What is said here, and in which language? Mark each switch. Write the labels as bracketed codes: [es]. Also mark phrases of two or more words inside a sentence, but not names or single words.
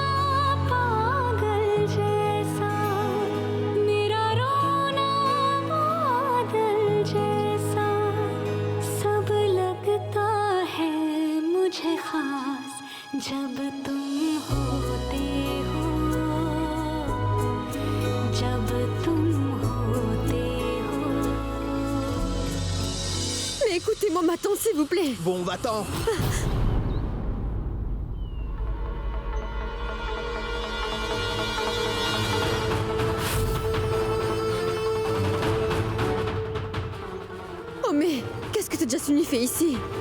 [hi] पागल जैसा मेरा रोना बादल जैसा सब लगता है मुझे खास जब तुम होते हो जब तुम होते हो [fr] Mais écoutez-moi maintenant, s'il vous plaît. Bon, va-t'en. Oh mais, qu'est-ce que Tejashwini fait ici?